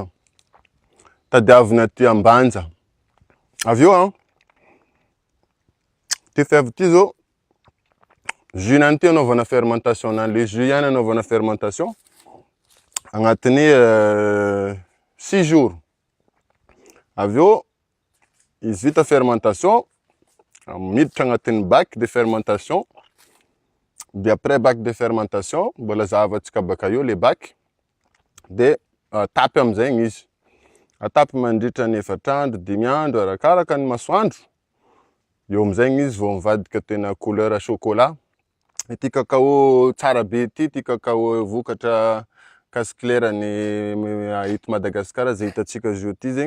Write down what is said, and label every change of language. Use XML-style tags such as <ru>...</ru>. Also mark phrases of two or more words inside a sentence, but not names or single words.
<mg>Tadiavina ty ambanja. Aveo ty fève ty zao. Jus nany ty anaovana fermentation.</mg> <fr>Le jus</fr> <mg>ihany anaovana fermentation. Agnatin'ny 6 jours. Aveo izy vita fermentation. Miditra agnatin'ny</mg> <fr>bac de fermentation. De après bac de fermentation,</fr> <mg>mbola zavatsika baka eo</mg> <fr>le bac.</fr> <mg>De atapy amizay izy. Atapy mandritra ny 4 andro, 5 andro, arakaraka ny masoandro. Eo amizay izy vao mivadika tena</mg> <fr>couleur chocolat.</fr> <mg>Ty cacao tsara be ty cacao vokatra</mg> <fr>casse claire</fr> <mg>ny eto Madagasikara zay hitatsika zao ty zegny.</mg>